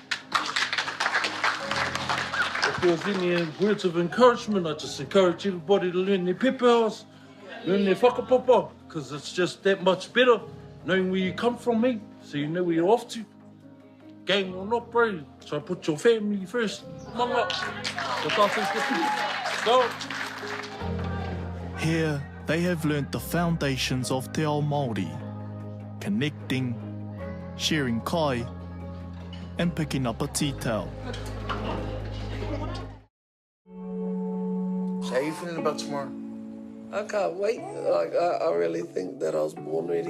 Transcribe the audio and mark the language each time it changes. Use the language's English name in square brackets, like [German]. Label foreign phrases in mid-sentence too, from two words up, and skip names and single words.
[English] If there's any words of encouragement, I just encourage everybody to learn their pepehas, learn their whakapapa, because it's just that much better knowing where you come from, mate, so you know where you're off to. Gang or not, bro, so put your family first. Manga. Go. Here, they have learnt the foundations of [Māori] te ao Māori, [English] connecting, sharing kai, and picking up a tea towel. So how you feeling about tomorrow? I can't wait. I really think that I was born ready.